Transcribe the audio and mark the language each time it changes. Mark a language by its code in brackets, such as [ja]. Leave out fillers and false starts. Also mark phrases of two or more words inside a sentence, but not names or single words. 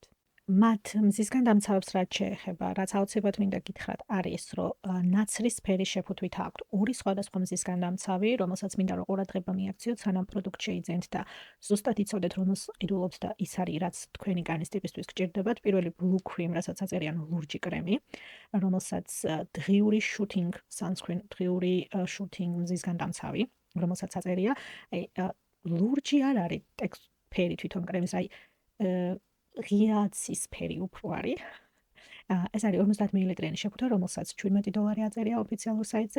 [ka] მათ მზისგან დამცავებს რაც შეეხება, რაც აუცილებლად მინდა გითხრათ, არის, რომ ნაცრისფერი შეფუთვით აქვთ ორი სხვადასხვა მზისგან დამცავი, რომელსაც მინდა რომ ყურადღება მიაქციოთ, სანამ პროდუქტ შეიძენთ და ზუსტად იცოდეთ, რომელს ყიდულობთ და ის არის, რაც თქვენი კანის ტიპისთვის გჭირდებათ. პირველი [en] blue cream, [ka] რასაც აწერიან ლურჯი კრემი, რომელსაც დღიური [en] shooting sunscreen, [ka] დღიური shooting მზისგან დამცავი, რომელსაც აწერია, აი ლურჯი არ არის ფერი თვითონ კრემის, აი ღია ცისფერი უფრო არის. ეს არის 50 მილilitrიანი შეფუთვა, რომელსაც $17 აწერია ოფიციალურ საიტზე.